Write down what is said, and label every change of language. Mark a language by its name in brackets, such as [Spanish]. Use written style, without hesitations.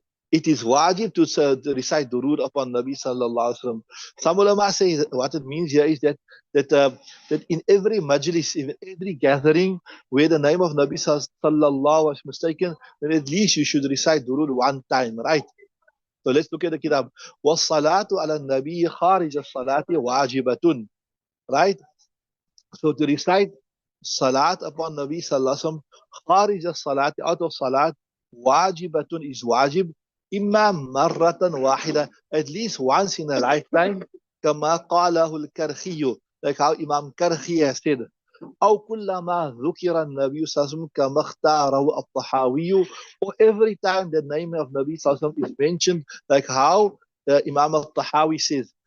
[English] It is wajib to recite durud upon Nabi sallallahu alaihi wasallam. Some ulama say that what it means here is that in every majlis, in every gathering where the name of Nabi sallallahu was mistaken, then at least you should recite durud one time, right? So let's look at the kitab. [Arabic] وَالصَّلَاةُ عَلَى النَّبِيِّ خَارِجَ الصَّلَاةِ وَاجِبَةٌ, right? [English] So to recite salat upon Nabi sallallahu alaihi wasallam, kharij as-salat, out of salat, wajibatun is wajib, [Arabic] imma marratan wahida, [English] at least once in a lifetime, [Arabic] kama qalahu al-Karkhi, [English] like how Imam Karkhi has said, [Arabic] أو كلما ذكر النبي صلى الله عليه وسلم كما اختاره الطحاوي, [English] or every time the name of Nabi صلى الله عليه وسلم is mentioned, like how Imam al-Tahawi says.